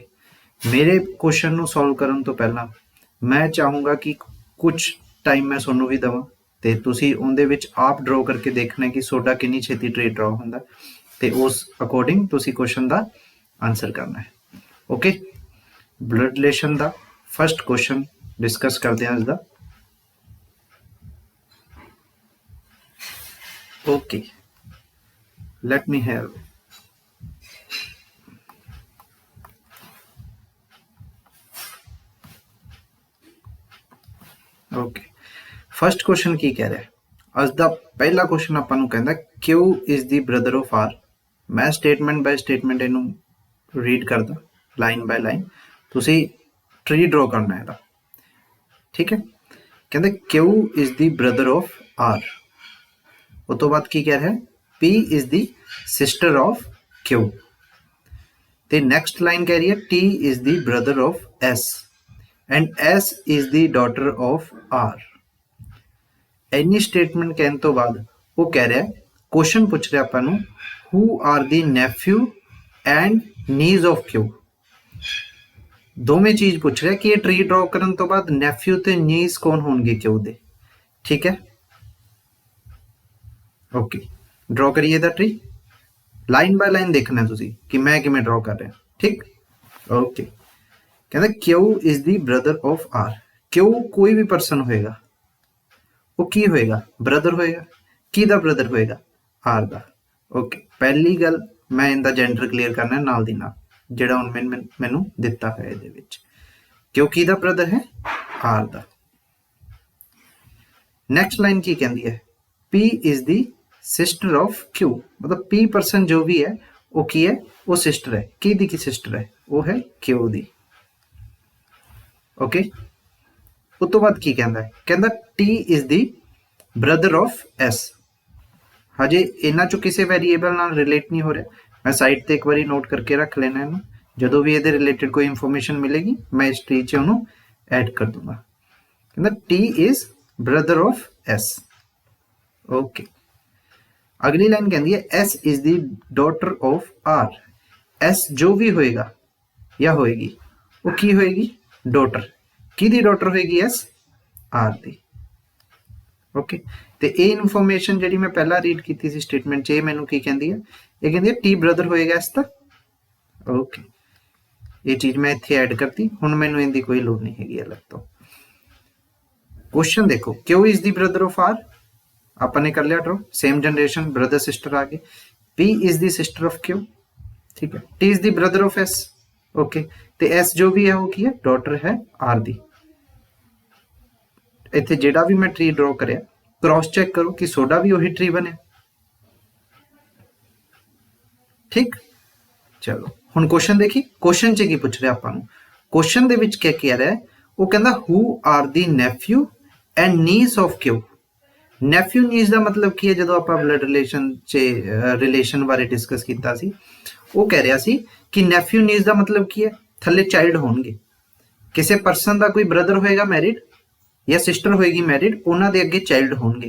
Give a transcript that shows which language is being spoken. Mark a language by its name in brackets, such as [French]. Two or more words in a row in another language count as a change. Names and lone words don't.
[Punjabi] ਮੇਰੇ ਕੁਐਸਚਨ ਨੂੰ ਸੋਲਵ ਕਰਨ ਤੋਂ ਪਹਿਲਾਂ ਮੈਂ ਚਾਹੂੰਗਾ ਕਿ ਕੁਝ ਟਾਈਮ ਮੈਂ ਤੁਹਾਨੂੰ ਵੀ ਦੇਵਾਂ ਤੇ ਤੁਸੀਂ ਉਹਦੇ ਵਿੱਚ ਆਪ ਡਰਾਅ ਕਰਕੇ ਦੇਖਣਾ ਕਿ ਤੁਹਾਡਾ ਕਿੰਨੀ ਛੇਤੀ [English] tree draw [Punjabi] ਹੁੰਦਾ ਤੇ ਉਸ ਅਕੋਰਡਿੰਗ ਤੁਸੀਂ ਕੁਐਸਚਨ ਦਾ ਆਨਸਰ ਕਰਨਾ ਹੈ। ਓਕੇ, [English] blood relation [Punjabi] ਦਾ [English] first question discuss [Punjabi] ਕਰਦੇ ਹਾਂ ਅੱਜ ਦਾ। [English] Okay, let me have okay first question [Punjabi] ਕੀ ਕਹਿ ਰਿਹਾ ਹੈ? ਅੱਜ ਦਾ ਪਹਿਲਾ ਕੁਐਸਚਨ ਆਪਾਂ ਨੂੰ ਕਹਿੰਦਾ [English] Q is the brother of R। [Punjabi] ਮੈਂ [English] statement by statement [Punjabi] ਇਹਨੂੰ ਰੀਡ ਕਰਦਾ [English] line by line, [Punjabi] ਤੁਸੀਂ [English] tree draw [Punjabi] ਕਰਨਾ ਹੈ ਇਹਦਾ, ਠੀਕ ਹੈ। ਕਹਿੰਦਾ [English] Q is the brother of R। [Punjabi] ਉਸ ਤੋਂ ਬਾਅਦ ਕੀ ਕਹਿ ਰਿਹਾ ਹੈ? [English] P is the sister of Q। [Punjabi] ਤੇ ਨੈਕਸਟ ਲਾਈਨ ਕਹਿ ਰਹੀ ਹੈ [English] T is the brother of S and S is the daughter of R। [Punjabi] ਇੰਨੀ ਸਟੇਟਮੈਂਟ ਕਹਿਣ ਤੋਂ ਬਾਅਦ ਉਹ ਕਹਿ ਰਿਹਾ ਕੁਐਸਚਨ ਪੁੱਛ ਰਿਹਾ ਆਪਾਂ ਨੂੰ [English] who are the nephew and niece of Q। [Punjabi] ਦੋਵੇਂ ਚੀਜ਼ ਪੁੱਛ ਰਿਹਾ ਕਿ ਇਹ [English] tree draw [Punjabi] ਕਰਨ ਤੋਂ ਬਾਅਦ ਨੈਫਿਊ ਤੇ ਨੀਸ ਕੌਣ ਹੋਣਗੇ Q ਦੇ, ਠੀਕ ਹੈ। ਓਕੇ, ਡਰਾਅ ਕਰੀਏ ਦਾ ਟਰੀ, [English] line by line [Punjabi] ਦੇਖਣਾ ਤੁਸੀਂ ਕਿ ਮੈਂ ਕਿਵੇਂ ਡਰਾਅ ਕਰ ਰਿਹਾ, ਠੀਕ। [English] ਓਕੇ, ਕਹਿੰਦਾ Q is the brother of R। [Punjabi] Q ਕੋਈ ਵੀ ਪਰਸਨ ਹੋਏਗਾ, ਉਹ ਕੀ ਹੋਏਗਾ? ਬ੍ਰਦਰ ਹੋਏਗਾ। ਕਿਹਦਾ ਬ੍ਰਦਰ ਹੋਏਗਾ? R ਦਾ। ਓਕੇ, ਪਹਿਲੀ ਗੱਲ ਮੈਂ ਇਹਦਾ [English] gender clear [Punjabi] ਕਰਨਾ ਨਾਲ ਦੀ ਨਾਲ, ਜਿਹੜਾ ਹੁਣ ਮੈਨੂੰ ਦਿੱਤਾ ਹੋਇਆ ਇਹਦੇ ਵਿੱਚ। Q ਕਿਹਦਾ ਬ੍ਰਦਰ ਹੈ? R ਦਾ। [English] next line [Punjabi] ਕੀ ਕਹਿੰਦੀ ਹੈ? [English] P is the sister of Q। [Punjabi] मतलब P ਪਰਸਨ ਜੋ ਵੀ ਹੈ ਉਹ ਕੀ ਹੈ? ਉਹ ਸਿਸਟਰ ਹੈ। ਕਿਹਦੀ ਕੀ ਸਿਸਟਰ ਹੈ? ਉਹ ਹੈ Q ਦੀ। ਓਕੇ, ਉਸ ਤੋਂ ਬਾਅਦ ਕੀ ਕਹਿੰਦਾ ਹੈ? [English] ਕਹਿੰਦਾ T is the brother of S। [Punjabi] ਹਜੇ ਇਹਨਾਂ ਚੋਂ ਕਿਸੇ ਵੈਰੀਏਬਲ ਨਾਲ ਰਿਲੇਟ ਨਹੀਂ ਹੋ ਰਿਹਾ, ਮੈਂ ਸਾਈਡ ਤੇ ਇੱਕ ਵਾਰੀ ਨੋਟ ਕਰਕੇ ਰੱਖ ਲੈਣਾ ਇਹਨੂੰ, ਜਦੋਂ ਵੀ ਇਹਦੇ ਰਿਲੇਟਡ ਕੋਈ ਇਨਫੋਰਮੇਸ਼ਨ ਮਿਲੇਗੀ ਮੈਂ ਇਸ ਟਰੀ 'ਚ ਉਹਨੂੰ ਐਡ ਕਰ ਦੂੰਗਾ। [English] ਕਹਿੰਦਾ T is brother of S। ਓਕੇ, [Punjabi] ਅਗਲੀ ਲਾਈਨ ਕਹਿੰਦੀ ਹੈ [English] S is the daughter of R। [Punjabi] S ਜੋ ਵੀ ਹੋਏਗਾ ਜਾਂ ਹੋਏਗੀ ਉਹ ਕੀ ਹੋਏਗੀ? ਡਾਟਰ। ਕਿਹਦੀ ਡਾਟਰ ਹੋਏਗੀ? S R ਦੀ। ਓਕੇ, ਤੇ ਇਹ ਇਨਫੋਰਮੇਸ਼ਨ ਜਿਹੜੀ ਮੈਂ ਪਹਿਲਾਂ ਰੀਡ ਕੀਤੀ ਸੀ ਸਟੇਟਮੈਂਟ 'ਚ, ਇਹ ਮੈਨੂੰ ਕੀ ਕਹਿੰਦੀ ਹੈ? ਇਹ ਕਹਿੰਦੀ ਹੈ T ਬ੍ਰਦਰ ਹੋਏਗਾ S ਦਾ। ਓਕੇ, ਇਹ ਚੀਜ਼ ਮੈਂ ਇੱਥੇ ਐਡ ਕਰਤੀ, ਹੁਣ ਮੈਨੂੰ ਇਹਦੀ ਕੋਈ ਲੋੜ ਨਹੀਂ ਹੈਗੀ ਅਲੱਗ ਤੋਂ। ਕੁਐਸਚਨ ਦੇਖੋ, [English] Q is the brother of R [Punjabi] ਆਪਾਂ ਨੇ ਕਰ ਲਿਆ ਡਰੋ, [English] same generation brother sister [Punjabi] ਆ ਗਏ। P is the sister of Q, ਠੀਕ ਹੈ। T is the brother of S। ਓਕੇ, ਤੇ S ਜੋ ਵੀ ਹੈ ਉਹ ਕੀ ਹੈ? ਡਾਟਰ ਹੈ R ਦੀ। ਇੱਥੇ ਜਿਹੜਾ ਵੀ ਮੈਂ [English] tree draw [Punjabi] ਕਰਿਆ [English] cross check [Punjabi] ਕਰੋ ਕਿ ਤੁਹਾਡਾ ਵੀ ਉਹੀ ਟਰੀ ਬਣਿਆ, ਠੀਕ। ਚਲੋ ਹੁਣ ਕੁਐਸਚਨ ਦੇਖੀ, ਕੁਐਸਚਨ 'ਚ ਕੀ ਪੁੱਛ ਰਿਹਾ ਆਪਾਂ ਨੂੰ? ਕੁਐਸਚਨ ਦੇ ਵਿੱਚ ਕੀ ਕਹਿ ਰਿਹਾ? ਉਹ ਕਹਿੰਦਾ [English] who are the nephew and niece of Q। nephew niece [Punjabi] ਦਾ ਮਤਲਬ ਕੀ ਹੈ? ਜਦੋਂ ਆਪਾਂ [English] blood relation [Punjabi] 'ਚ ਰਿਲੇਸ਼ਨ ਬਾਰੇ ਡਿਸਕਸ ਕੀਤਾ ਸੀ, ਉਹ ਕਹਿ ਰਿਹਾ ਸੀ ਕਿ [English] nephew niece [Punjabi] ਦਾ ਮਤਲਬ ਕੀ ਹੈ? ਥੱਲੇ ਚਾਈਲਡ ਹੋਣਗੇ, ਕਿਸੇ ਪਰਸਨ ਦਾ ਕੋਈ ਬ੍ਰਦਰ ਹੋਏਗਾ ਮੈਰਿਡ ਜਾਂ ਸਿਸਟਰ ਹੋਏਗੀ ਮੈਰਿਡ, ਉਹਨਾਂ ਦੇ ਅੱਗੇ ਚਾਈਲਡ ਹੋਣਗੇ।